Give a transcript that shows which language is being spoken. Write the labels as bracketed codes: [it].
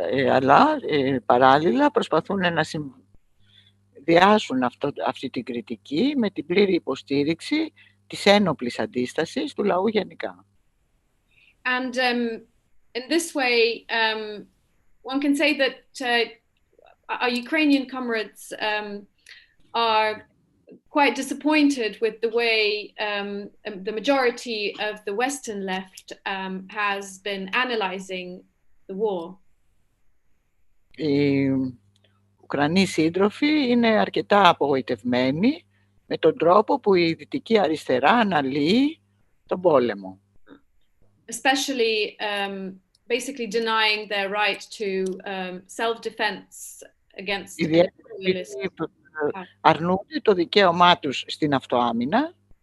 [el] Αλλά παράλληλα προσπαθούν να συνδυάσουν αυτή την κριτική με την πλήρη υποστήριξη της ένοπλης αντίστασης του λαού γενικά. [en] And in this way, one can say that our Ukrainian comrades are quite disappointed with the way the majority of the Western left has been analyzing the war. [el] Οι Ουκρανοί σύντροφοι είναι αρκετά απογοητευμένοι με τον τρόπο που η δυτική αριστερά αναλύει τον πόλεμο. [en] Especially basically denying their right to self-defense against imperialism. [el] Αρνούνται το δικαίωμά τους στην αυτοάμυνα.